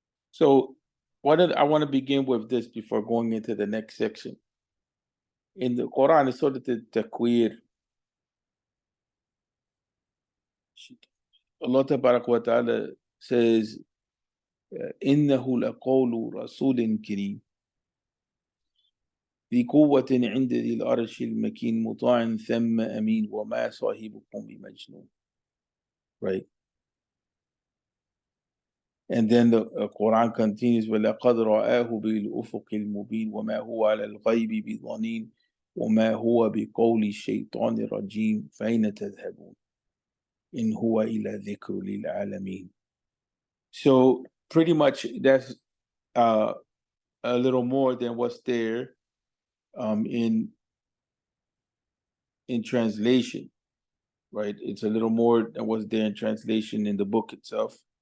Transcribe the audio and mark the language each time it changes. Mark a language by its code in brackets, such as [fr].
[en] So, I want to begin with this before going into the next section. In the Quran, it's sort of the Takwir. [ar] Allah Tabarak wa Ta'ala says, إِنَّهُ لَقَوْلُ رَسُولٍ كَرِيمٍ ذي قوة عند ذي العرش المكين مطاع ثم أمين وما صاحبكم بمجنون. Right? [en] And then the Quran continues, [ar] وَلَقَدْ رَآهُ بِالْأُفُقِ الْمُبِينِ وَمَا هُوَ عَلَى الْغَيْبِ بِضَنِينٍ وَمَا هُوَ بِقَوْلِ الشَّيْطَانِ الرَّجِيمِ فَأَيْنَ تَذْهَبُونَ إِنْ هُوَ إِلَّا ذِكْرٌ لِلْعَالَمِينَ. [en] So pretty much that's a little more than what's there in translation, right? It's a little more than what's there in translation in the book itself.